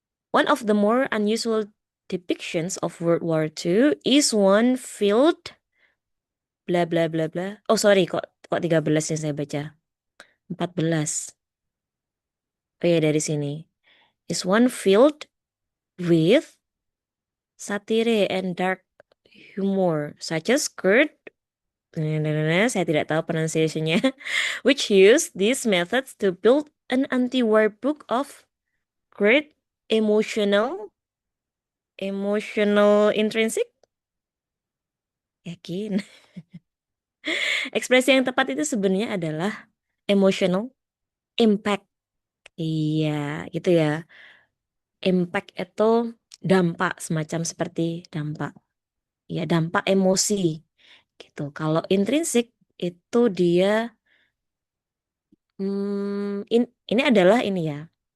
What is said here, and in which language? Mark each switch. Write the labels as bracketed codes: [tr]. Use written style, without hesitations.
[en] One of the more unusual depictions of World War II is one filled bla bla bla bla. [id] Oh sorry, kok 13 yang saya baca. 14. Oh ya dari sini. [en] Is one filled with satire and dark humor such as Kurt. [id] Saya tidak tahu pronunciation-nya. [en] Which use these methods to build an anti-war book of great emotional intrinsic. [id] Yakin. Ekspresi yang tepat itu sebenarnya adalah emotional impact. Iya, gitu ya. Impact itu dampak, semacam seperti dampak. Ya, dampak emosi gitu. Kalau intrinsik itu dia ini adalah ini ya.